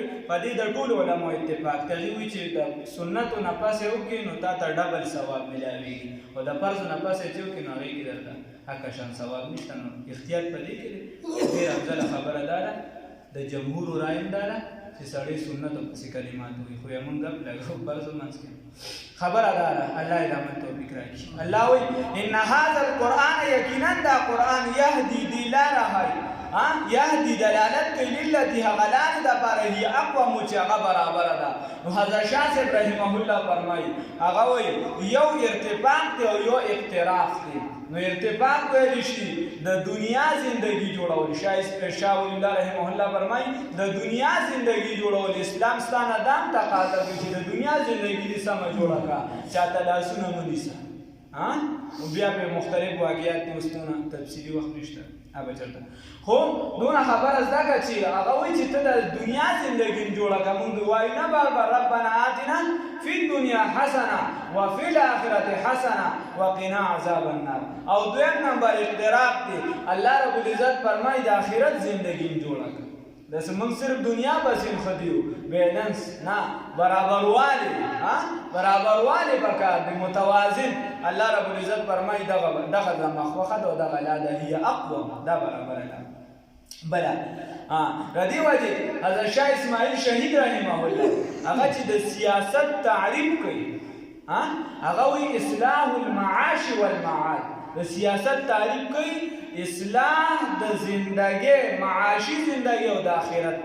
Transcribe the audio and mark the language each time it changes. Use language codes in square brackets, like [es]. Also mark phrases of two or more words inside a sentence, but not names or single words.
[ps] په دې د ټولو علماء اتفاق کوي چې د سنتو نه پسې وکړي نو تا ته ډبل ثواب ملاوي او د فرض نه پسې چې وکړي نو هغې کې درته حقه شان ثواب نشته. نو اختیار په دې کې دی. ډېره افضله خبره دا ده د جمهورو رایه دا ده چې سړی سنتو پسې کلمات وایي. خو یې مونږ ګپ لګو فرضو منځ کې خبره ده. الله یې رحمت توفیق راکړي. الله وایي [ar] ان هذا القرآن [ps] یقینا دا قرآن یهدي دی لاره ښایي یهدي دلالت کوي للتي هغه لارې دپاره [ar] هي اقوم [ps] چې هغه برابره ده. نو حضرت شاه صاحب رحمه الله فرمایي هغه وایي یو ارتفاق دی او یو اقتراف دی. نو ارتفاق ویلی شي د دنیا زندگی جوړول. شاه ولی الله رحمه الله فرمایي د دنیا زندگی جوړول اسلام ستانه دام تقاضا کوي چې د دنیا زندگی دې سمه جوړه کړه، چاته لاسونه مه نیسه. بیا په مختلف واقعیات کې اوسونه تفصیلي وخت نشته ابا چرته. خو دونه خبره زده کړه چې هغه وایي چې ته د دنیا زندګي جوړه کړه. مونږ وایو نه بار [ar] ربنا آتنا فی الدنیا حسنه وفي الاخرة حسنه وقنا عذاب النار. [ps] او دویم نمبر اقتراب دی. الله رب العزت فرمایي د آخرت زندګي جوړه کړه. داسې موږ صرف دنیا پسې مخدي یو بیلنس نه برابروالی برابروالی پکار دی متوازن. الله رب العزت فرمایي دغه د مخوخه ده او دغه لاده [ar] هي اقوم [ps] دا برابره ده. بله ردی وجه حضرت شاه اسماعیل شهید رحمه الله هغه چې د سیاست تعریف کوي هغه وایي [ar] اصلاح المعاش والمعاد. [ps] د سیاست تعریف کوي اصلاح د زندګۍ معاشي زندګۍ او د آخرت.